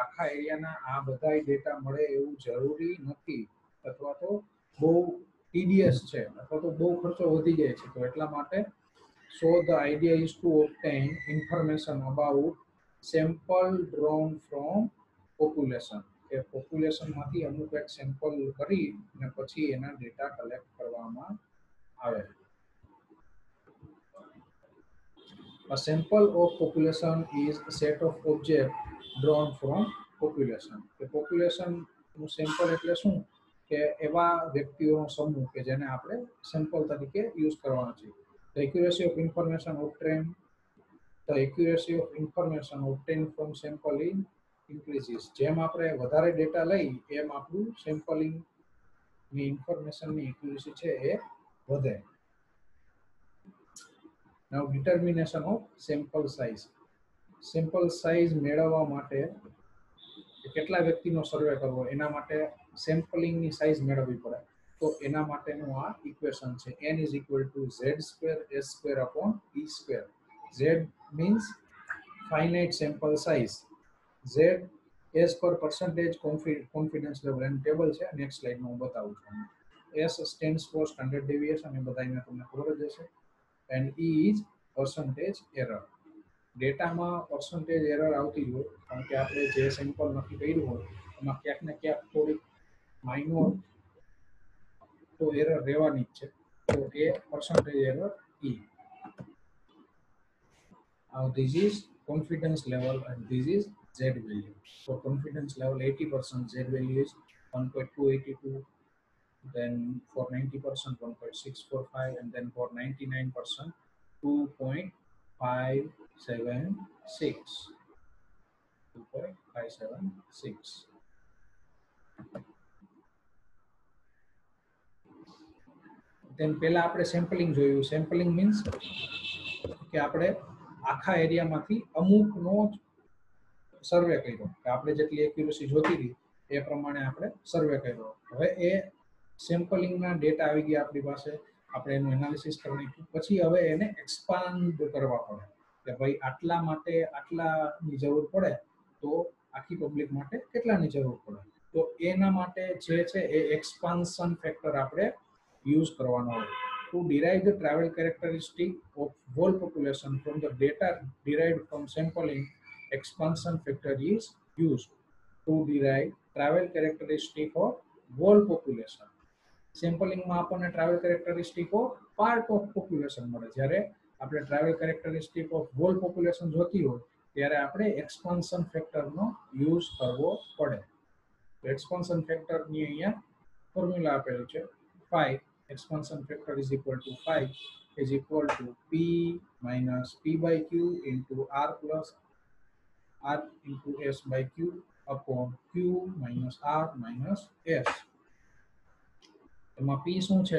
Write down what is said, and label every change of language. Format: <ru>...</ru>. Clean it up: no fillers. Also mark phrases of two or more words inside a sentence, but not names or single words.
<gu>આખા એરિયાના આ બધા ડેટા મળે એવું જરૂરી નથી, અથવા તો બહુ ટીડીએસ છે, અથવા તો બહુ ખર્ચો વધી જાય છે. તો એટલા માટે</gu> <en>so the idea is to obtain information about sample drawn from population.</en> <gu>કે પોપ્યુલેશનમાંથી અમુક એક સેમ્પલ કરી અને પછી એના ડેટા કલેક્ટ કરવામાં આવે.</gu> <en>A sample of population is a set of objects drawn from population.</en> <gu>કે population નું સેમ્પલ એટલે શું કે એવા વ્યક્તિઓનો સમૂહ કે જેને આપણે સેમ્પલ તરીકે યુઝ કરવાનો છે.</gu> <en>The accuracy of information obtained the accuracy of information obtained from sampling increases.</en> <gu>જેમ આપણે વધારે ડેટા લઈ એમ આપણું સેમ્પલિંગ ની ઇન્ફોર્મેશન ની એક્યુરેસી છે એ વધે.</gu> <en>Now determination of sample size. sample size</en> <gu>મેળવવા માટે કેટલા વ્યક્તિનો સર્વે કરવો એના માટે સેમ્પલિંગની સાઇઝ મેળવવી પડે. તો એના માટેનું આ ઇક્વેશન છે</gu> <en>n is equal to z² s² upon e². Z means finite sample size.</en> <gu>Z S પર</gu> <en>percentage confidence level</en> <gu>એનું ટેબલ છે</gu> <en>next slide</en> <gu>હું બતાવું છું.</gu> <en>S stands for standard deviation</en> <gu>એ બધાને તમને ખબર જ હશે.</gu> <en>and E is percentage error.</en> <gu>ડેટામાં</gu> <en>percentage error</en> <gu>આવતી હોય કારણ કે આપણે જે સેમ્પલ નક્કી કર્યું હોય એમાં ક્યાંક ને ક્યાંક થોડીક માઇનોર તો એરર રહેવાની જ છે. તો એ</gu> <en>percentage error</en> <gu>E.</gu> <en>Now this is confidence level and this is Z value. So confidence level 80%, Z value is 1.282, then for 90% 1.645, and then for 99% 2.576.</en> <gu>2.576. then પહેલા આપણે સેમ્પલિંગ જોયું.</gu> <en>sampling means</en> <gu>કે આપણે આખા એરિયામાંથી અમુકનો સર્વે કર્યો કે આપણે જેટલી એક્યુરેસી જોતી હતી એ પ્રમાણે આપણે સર્વે કર્યો. હવે એ સેમ્પલિંગના ડેટા આવી ગયા આપણી પાસે, આપણે એનું એનાલિસિસ કરી નાખ્યું, પછી હવે એને એક્સપાન્ડ કરવા પડે કે ભાઈ આટલા માટે આટલાની જરૂર પડે તો આખી પબ્લિક માટે કેટલાની જરૂર પડે. તો એના માટે જે છે એ</gu> <en>expansion factor</en> <gu>આપણે યુઝ કરવાનો હોય.</gu> <en>To derive the travel characteristic of whole population from the data derived from sampling, expansion factor is used to derive travel characteristic of whole population.</en> <gu>સેમ્પલિંગમાં આપણને</gu> <en>travel characteristic of part of population</en> <gu>મળે, જ્યારે આપણે</gu> <en>travel characteristic of whole population</en> <gu>જોતી હોય ત્યારે આપણે</gu> <en>expansion factor use</en> <gu>કરવો પડે.</gu> <en>expansion factor</en> <gu>અહીંયા ફોર્મ્યુલા આપેલું છે 5.</gu> <en>expansion factor is equal to 5 is equal to P minus P by Q into R plus R into S by Q upon Q minus R minus S.</en> <gu>એમાં P શું છે?</gu>